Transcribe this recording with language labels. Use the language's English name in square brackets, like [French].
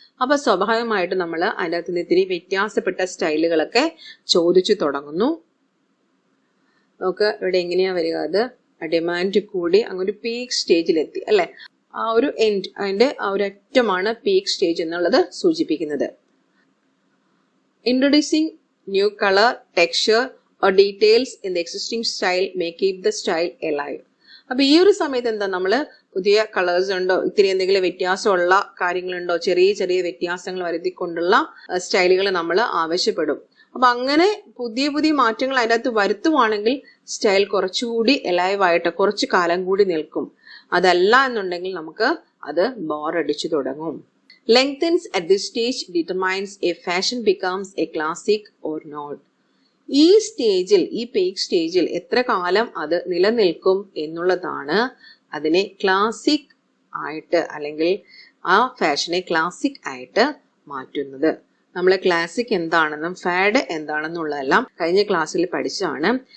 [Malayalam] അപ്പൊ സ്വാഭാവികമായിട്ട് നമ്മൾ അതിൻ്റെ അകത്ത് നിന്ന് ഇത്തിരി വ്യത്യാസപ്പെട്ട സ്റ്റൈലുകളൊക്കെ ചോദിച്ചു തുടങ്ങുന്നു. നമുക്ക് ഇവിടെ എങ്ങനെയാ വരിക? അത് ഡിമാൻഡ് കൂടി അങ്ങൊരു പീക്ക് സ്റ്റേജിലെത്തി അല്ലെ, ആ ഒരു എൻഡ്, അതിന്റെ ആ ഒരു അറ്റമാണ് പീക്ക് സ്റ്റേജ് എന്നുള്ളത് സൂചിപ്പിക്കുന്നത്. [English] Introducing new colour, texture or details in the existing style may keep the style alive. [Malayalam] അപ്പൊ ഈ ഒരു സമയത്ത് എന്താ, നമ്മള് പുതിയ കളേഴ്സ് ഉണ്ടോ, ഇത്തിരി എന്തെങ്കിലും വ്യത്യാസമുള്ള കാര്യങ്ങളുണ്ടോ, ചെറിയ ചെറിയ വ്യത്യാസങ്ങൾ വരുത്തിക്കൊണ്ടുള്ള സ്റ്റൈലുകൾ നമ്മൾ ആവശ്യപ്പെടും. അപ്പൊ അങ്ങനെ പുതിയ പുതിയ മാറ്റങ്ങൾ അതിൻ്റെ അകത്ത് വരുത്തുവാണെങ്കിൽ സ്റ്റൈൽ കുറച്ചുകൂടി എലൈവ് ആയിട്ട് കുറച്ചു കാലം കൂടി നിൽക്കും. അതല്ല എന്നുണ്ടെങ്കിൽ നമുക്ക് അത് ബോറടിച്ചു തുടങ്ങും. [English] Lengthens at this stage determines if fashion becomes a classic or not. [Malayalam] ഈ സ്റ്റേജിൽ, ഈ പീക്ക് സ്റ്റേജിൽ എത്ര കാലം അത് നിലനിൽക്കും എന്നുള്ളതാണ് അതിനെ ക്ലാസിക് ആയിട്ട്, അല്ലെങ്കിൽ ആ ഫാഷനെ ക്ലാസിക് ആയിട്ട് മാറ്റുന്നത്. നമ്മൾ ക്ലാസിക് എന്താണെന്നും ഫാഡ് എന്താണെന്നുള്ളതെല്ലാം കഴിഞ്ഞ ക്ലാസ്സിൽ പഠിച്ചാണ്.